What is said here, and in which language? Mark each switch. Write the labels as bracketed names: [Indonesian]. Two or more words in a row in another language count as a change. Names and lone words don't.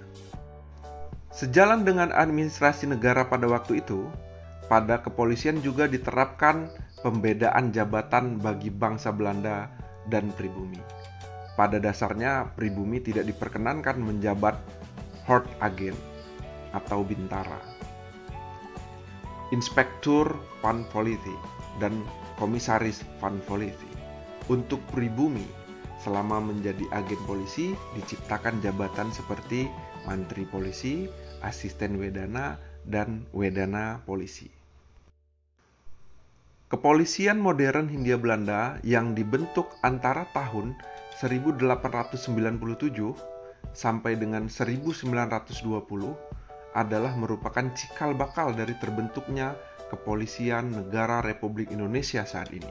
[Indonesian] Sejalan dengan administrasi negara pada waktu itu, pada kepolisian juga diterapkan pembedaan jabatan bagi bangsa Belanda dan pribumi. Pada dasarnya, pribumi tidak diperkenankan menjabat hoofdagent atau bintara, [Dutch] inspektur van politie, [Indonesian] dan [Dutch] komisaris van politie. [Indonesian] Untuk pribumi, selama menjadi agen polisi, diciptakan jabatan seperti mantri polisi, asisten wedana, dan wedana polisi. Kepolisian modern Hindia Belanda yang dibentuk antara tahun 1897 sampai dengan 1920 adalah merupakan cikal bakal dari terbentuknya Kepolisian Negara Republik Indonesia saat ini.